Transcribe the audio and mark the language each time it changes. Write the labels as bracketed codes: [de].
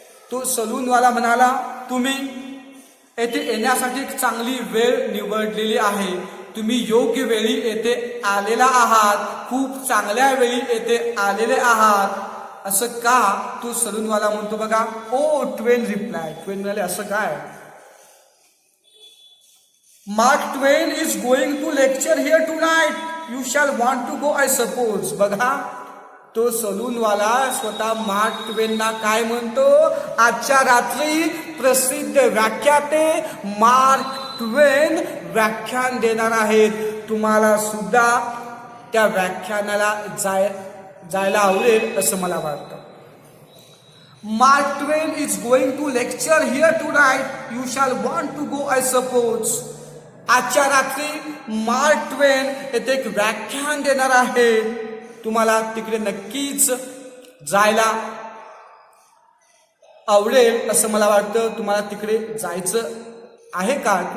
[mr] तो सलूनवाला म्हणाला, तुम्ही येथे येण्यासाठी चांगली वेळ निवडलेली आहे. तुम्ही योग्य वेळी येथे आलेला आहात, खूप चांगल्या वेळी येथे आलेले आहात. असं का, तो सलूनवाला म्हणतो बघा. ओ, ट्वेन रिप्लाय. ट्वेन म्हणाले, असं काय? [en] Mark Twain is going to lecture here tonight. You shall want to go, I suppose. [mr] बघा, तो सलूनवाला स्वतः मार्क ट्वेनना काय म्हणतो, आजच्या रात्री प्रसिद्ध व्याख्याते मार्क ट्वेन व्याख्यान देणार आहेत. तुम्हाला सुद्धा त्या व्याख्यानाला जायला आवडेल असं मला वाटतं. [en] Mark Twain is going to lecture here tonight. You shall want to go, I suppose. [mr] आजच्या रात्री मार्क ट्वेन येथे एक व्याख्यान देणार आहे. तुम्हाला तिकडे नक्कीच जायला आवडेल असं मला वाटतं. तुम्हाला तिकडे जायचं आहे का?